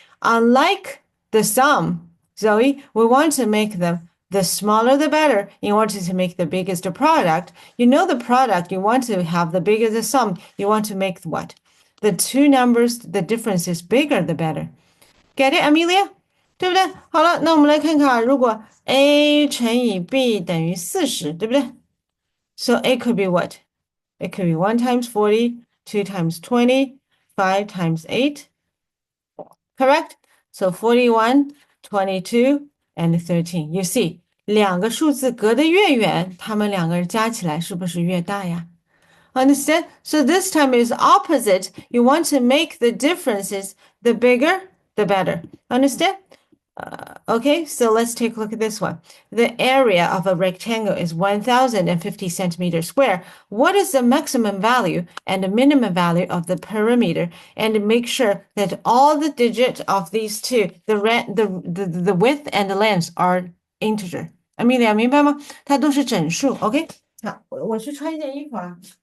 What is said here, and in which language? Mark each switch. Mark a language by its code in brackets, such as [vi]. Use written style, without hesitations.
[en] Unlike the sum, Zoe, we want to make them the smaller the better in order to make the biggest product. You know the product, you want to have the biggest sum, you want to make what? The two numbers, the difference is bigger, the better. Get it, Amelia? [zh] 对不对？好了，那我们来看看啊，如果 a 乘以 b 等于40，对不对？ [en] So it could be what? It could be 1 times 40, 2 times 20, 5 times 8. Correct? So 41, 22, and 13. You see, [zh] 两个数字隔得越远，它们两个人加起来是不是越大呀？ [en] Understand? So this time is opposite. You want to make the differences, the bigger, the better. Understand? Okay, so let's take a look at this one. The area of a rectangle is 1050 centimeters square. What is the maximum value and the minimum value of the perimeter? And make sure that all the digits of these two, the width and the length are integer. [zh] Amelia, 明白吗？它都是整数。 OK，好，我去穿一件衣服啊。